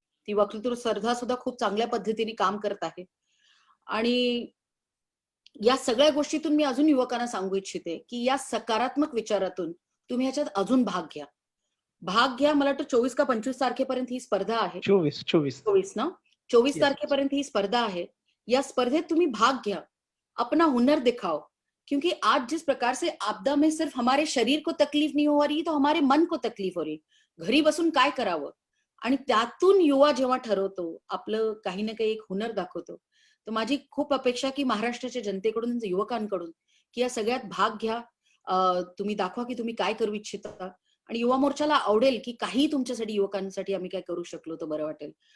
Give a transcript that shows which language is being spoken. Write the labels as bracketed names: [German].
[Marathi] ती वक्तृत्व स्पर्धा सुद्धा खूप चांगल्या पद्धतीने काम करत आहे. आणि या सगळ्या गोष्टीतून मी अजून युवकांना सांगू इच्छिते की या सकारात्मक विचारातून तुम्ही ह्याच्यात अजून भाग घ्या. भाग घ्या. मला वाटतं 24 का 25 तारखेपर्यंत ही स्पर्धा आहे. 24 24 ना? 24 [English] Yes. [Marathi] तारखेपर्यंत ही स्पर्धा आहे. या स्पर्धेत तुम्ही भाग घ्या. [Hindi] अपना हुनर दिखाओ. क्योंकि आज जिस प्रकार से आपदा में सिर्फ हमारे शरीर को तकलीफ नहीं हो रही, तो हमारे मन को तकलीफ हो रही. [Marathi] घरी बसून काय करावं? आणि त्यातून युवा जेव्हा ठरवतो, आपलं काही ना काही एक हुनर दाखवतो. तर माझी खूप अपेक्षा की महाराष्ट्राच्या जनतेकडून, युवकांकडून की या सगळ्यात भाग घ्या. तुम्ही दाखवा की तुम्ही काय करू इच्छिता. आणि युवा मोर्चाला आवडेल की काही तुमच्यासाठी, युवकांसाठी आम्ही काय करू शकलो तर बरं वाटेल.